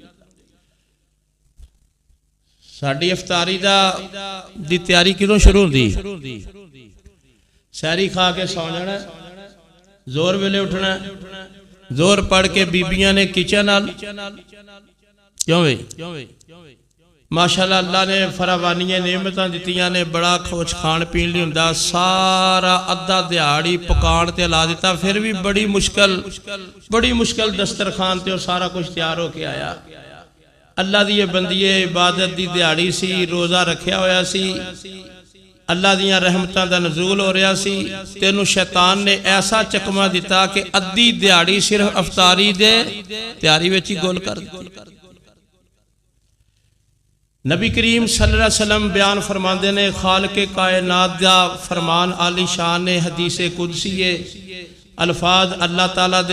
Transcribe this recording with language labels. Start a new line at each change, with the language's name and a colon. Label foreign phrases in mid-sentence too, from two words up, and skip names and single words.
Punjabi: ساڑھی افطاری دی تیاری کدوں شروع دی؟ سیری کھا کے سو جانا، زور ویلے اٹھنا، زور پڑھ کے بیبیاں نے کچن آل، کیوں بھئی؟ ماشاءاللہ اللہ نے فراوانی نعمتاں دیتیاں نے، بڑا کھوچ کھان پین لی ہوندا، سارا ادھا دیہاڑی پکان تے لا دیتا، پھر بھی بڑی مشکل دسترخوان تے اور سارا کچھ تیار ہو کے آیا۔ اللہ دی بندیے عبادت دی دیہاڑی سی، روزہ رکھیا ہویا سی، اللہ دیاں رحمتاں دا نزول ہو رہا سی، تینوں شیطان نے ایسا چکمہ دیتا کہ ادھی دیہاڑی صرف افطاری دے تیاری وچی گول کر دی۔ نبی کریم
Arabic: صلی اللہ علیہ وسلم
Punjabi: بیان فرماندے نے، خالق کائنات دا فرمان عالی شان نے، حدیث قدسی ہے، الفاظ اللہ تعالیٰ دے